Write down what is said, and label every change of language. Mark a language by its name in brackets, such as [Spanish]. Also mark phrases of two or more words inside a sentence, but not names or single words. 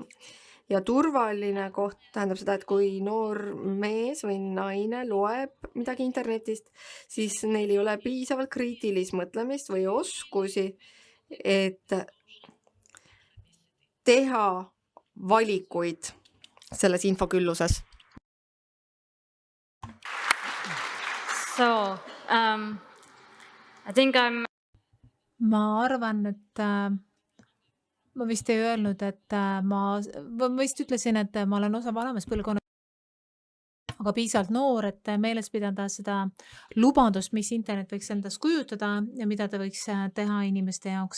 [Estonian] Ja turvaline koht tähendab seda, et kui noor mees või naine loeb midagi internetist, siis neil ei ole piisavalt kriitilist mõtlemist või oskusi, et teha valikuid selles infokülluses. [English] So I think [Estonian] ma arvan, et ma vist ei öelnud, et ma vist ütlesin, et ma olen osa vanemast põlvkonnast, aga piisavalt noor, et meeles pidada seda lubadust, mis internet võiks endast kujutada ja mida ta võiks teha inimeste jaoks.